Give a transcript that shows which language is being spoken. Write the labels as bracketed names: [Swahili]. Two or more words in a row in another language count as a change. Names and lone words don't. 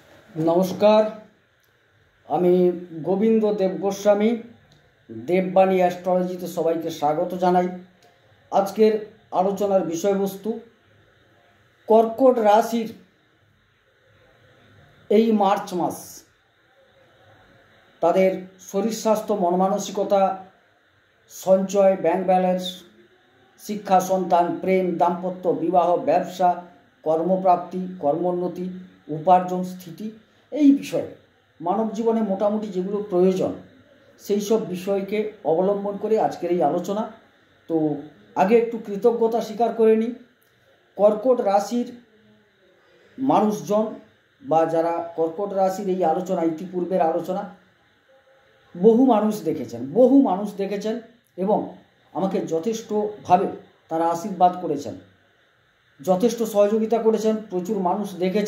[Bangla] নমস্কার। আমি গোবিন্দ দেব গোস্বামী দেববাণী অ্যাস্ট্রোলজিতে সবাইকে স্বাগত জানাই। আজকের আলোচনার বিষয়বস্তু কর্কট রাশির এই মার্চ মাস তাদের শরীর স্বাস্থ্য মন মানসিকতা সঞ্চয় ব্যাংক ব্যালেন্স শিক্ষা সন্তান প্রেম দাম্পত্য বিবাহ ব্যবসা কর্মপ্রাপ্তি কর্মোন্নতি উপার্জন স্থিতি এই বিষয়ে মানব জীবনে মোটামুটি যেগুলো প্রয়োজন সেই সব বিষয়কে অবলম্বন করে আজকের এই আলোচনা। তো আগে একটু কৃতজ্ঞতা স্বীকার করে নিই। কর্কট রাশির মানুষজন বা যারা কর্কট রাশির এই আলোচনা ইতিপূর্বের আলোচনা বহু মানুষ দেখেছেন এবং আমাকে যথেষ্টভাবে তারা আশীর্বাদ করেছেন, যথেষ্ট সহযোগিতা করেছেন, প্রচুর মানুষ দেখেছেন।